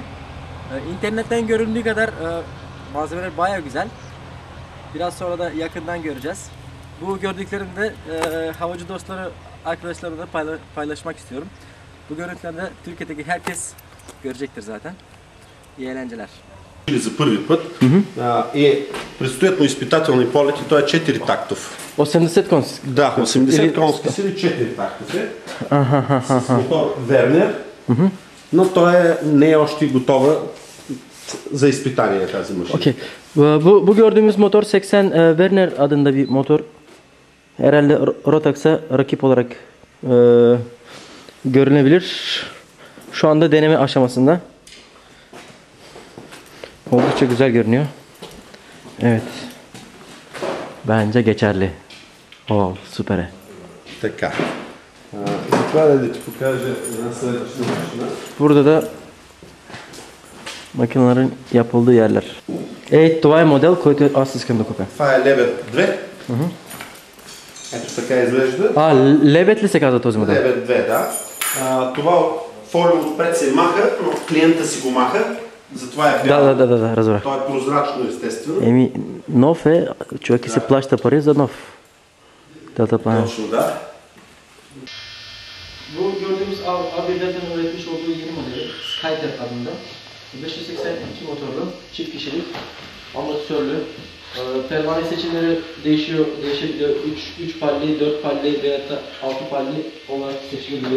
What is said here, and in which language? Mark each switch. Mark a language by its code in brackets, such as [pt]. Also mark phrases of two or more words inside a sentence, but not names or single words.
[tr] İnternetten göründüğü kadar malzemeler baya güzel. Biraz sonra da yakından göreceğiz. Bu gördüklerimi de havacı dostları, arkadaşlarımla paylaşmak istiyorum. Bu görüntüleri de Türkiye'deki herkes görecektir zaten. İyi eğlenceler. [bg] За първи път и предстоят му изпитателни полети, той е 4 тактов. 80 конски. Да, 80 конски сили, 4 tактов е, с мотор Вернер, но той не е още готова за изпитание тази машина. Okay. [tr] Bu gördüğümüz motor 80 Werner adında bir motor. Herhalde Rotax'a rakip olarak görünebilir. Şu anda deneme aşamasında. Oldukça güzel görünüyor. Evet. Bence geçerli. Oo, süper. [bg] Така. Затова да ти покажа една следваща машина. [tr] Burada da makinelerin yapıldığı yerler. Evet, [bg] това е модел, който аз искам да купя. Това е Лебед 2. Ето така изглежда. Лебед ли се казва този модел? Лебед 2, да. Това фолио отпред се маха, но клиента си го маха. Затова е бяло. Да, разбрах. То е прозрачно, естествено. Нов е, човек и се плаща пари за нов. Точно, да. [tr] Bu gördüğümüz Avio-Delta'nın üretmiş olduğu yeni modeli Skyter adında. 582 motorlu, çift kişilik, amortisörlü. Pervane seçimleri değişebiliyor. 3 palli, 4 palli veya da 6 palli olarak seçilebiliyor.